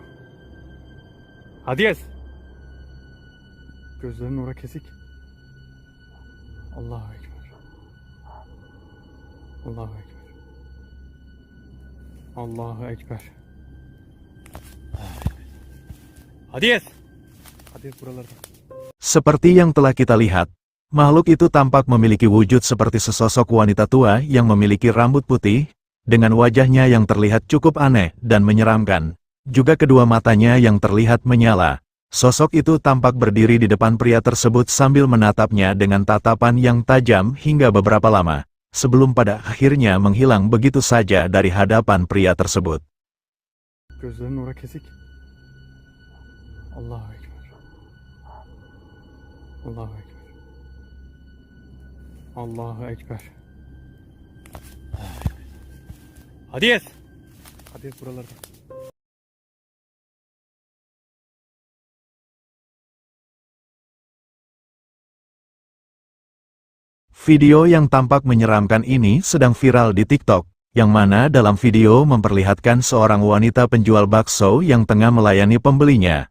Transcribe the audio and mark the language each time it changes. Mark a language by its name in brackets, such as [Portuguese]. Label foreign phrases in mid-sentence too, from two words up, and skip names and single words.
[Turkish] Hades. Gözlerinin ora kesik. [Arabic] الله أكبر. الله أكبر. الله أكبر. Hades. [Turkish] Hades buralarda. [Indonesian] Seperti yang telah kita lihat, makhluk itu tampak memiliki wujud seperti sesosok wanita tua yang memiliki rambut putih, dengan wajahnya yang terlihat cukup aneh dan menyeramkan. Juga kedua matanya yang terlihat menyala. Sosok itu tampak berdiri di depan pria tersebut sambil menatapnya dengan tatapan yang tajam hingga beberapa lama, sebelum pada akhirnya menghilang begitu saja dari hadapan pria tersebut. [Turkish] Gözlerinin ora kesik. [Arabic] الله أكبر. الله أكبر. الله أكبر. [Turkish] Hades. Hades buralarda. [Indonesian] Video yang tampak menyeramkan ini sedang viral di TikTok, yang mana dalam video memperlihatkan seorang wanita penjual bakso yang tengah melayani pembelinya.